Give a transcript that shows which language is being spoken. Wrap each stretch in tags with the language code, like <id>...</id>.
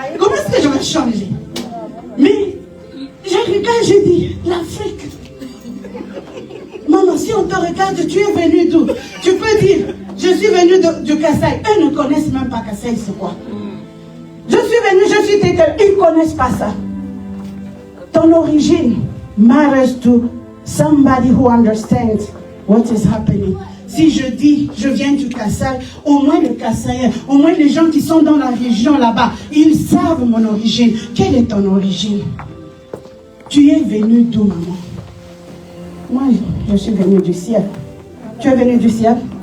<fr>Comment est-ce que je vais changer? Mais, je regarde, je dis, l'Afrique. Maman, si on te regarde, tu es venu d'où? Tu peux dire, je suis venu du Kasaï. Eux ne connaissent même pas Kasaï, c'est quoi? Je suis venu, je suis tételle. Ils ne connaissent pas ça. Ton origine</fr> <en>matters to somebody who understands what is happening.</en> <fr>Si je dis, je viens du Kasaï, au moins le Kasaïen, au moins les gens qui sont dans la région là-bas, ils savent mon origine. Quelle est ton origine? Tu es venu d'où, maman? Moi, je suis venue du ciel. Tu es venu du ciel?</fr>